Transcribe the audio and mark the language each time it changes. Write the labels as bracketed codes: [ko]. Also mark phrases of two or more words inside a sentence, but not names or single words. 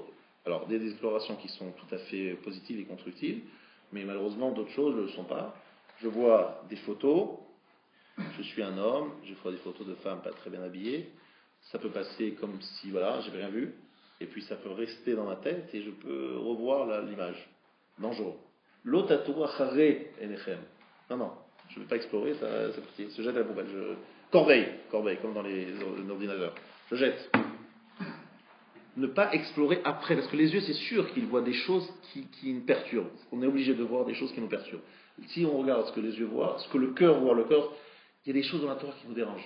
[fr] Alors, des explorations qui sont tout à fait positives et constructives, mais malheureusement, d'autres choses ne le sont pas. Je vois des photos, Je suis un homme, je ferai des photos de femmes pas très bien habillées. Ça peut passer comme si, voilà, j'avais rien vu. Et puis ça peut rester dans ma tête et je peux revoir l'image. Dangereux. [he] לא תתורו אחרי עיניכם. [fr] Non, je ne vais pas explorer, ça se jette à la poubelle. Corbeille, comme dans les ordinateurs. Je jette. Ne pas explorer après, parce que les yeux, c'est sûr qu'ils voient des choses qui nous perturbent. On est obligé de voir des choses qui nous perturbent. Si on regarde ce que les yeux voient, ce que le cœur voit, il y a des choses dans la Torah qui nous dérangent.